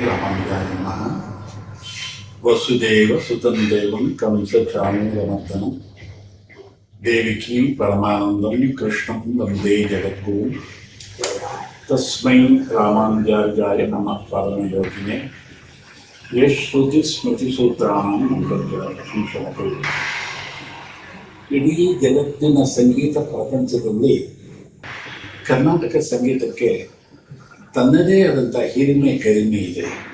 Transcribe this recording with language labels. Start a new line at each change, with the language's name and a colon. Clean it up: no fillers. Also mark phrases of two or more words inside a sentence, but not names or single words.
Sanskrit: ರಾಮಾನುಜಾಯ ನಮಃ. ವಸುದೇವ ಸುತಂ ದೇವಂ ಕಂಸಚಾಣೂರಮರ್ದನಂ ದೇವಿಕೀ ಪರಮಾನಂದಂ ಕೃಷ್ಣಂ ವಂದೇ ಜಗದ್ಗುರುಂ. ತಸ್ಮೈ ರಾಮಾನುಜಾಯ ನಮಃ ಪರಮಯೋಗಿನೇ ಯಶ್ರುತಿ ಸ್ಮೃತಿ ಸೂತ್ರಾಣಂ ಸಂಶಮತು.
Kannada: ಇಡೀ ಜಗತ್ತಿನ ಸಂಗೀತ ಪ್ರಪಂಚದಲ್ಲಿ ಕರ್ನಾಟಕ ಸಂಗೀತಕ್ಕೆ ತನ್ನದೇ ಆದಂಥ ಹಿರಿಮೆ ಕಡಿಮೆ ಇದೆ.